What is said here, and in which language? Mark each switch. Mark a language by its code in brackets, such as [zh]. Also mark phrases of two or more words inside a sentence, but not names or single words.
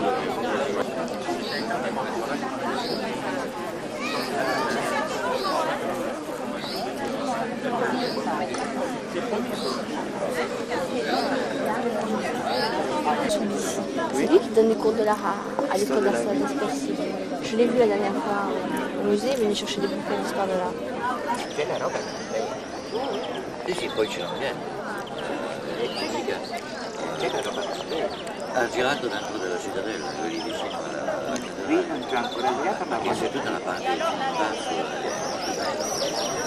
[fr] C'est lui qui donne les cours de l'art à l'école d'art possible. Je l'ai vu la dernière fois au musée, il venait chercher des bouquins d'histoire de l'art. [it] C'è la roba. Sì, sì, poi c'è niente. C'è la roba. Ha girato dentro della cittadella, lui lì vicino alla cittadella. Qui non c'è ancora girato, ma c'è tutta la parte in basso molto bella.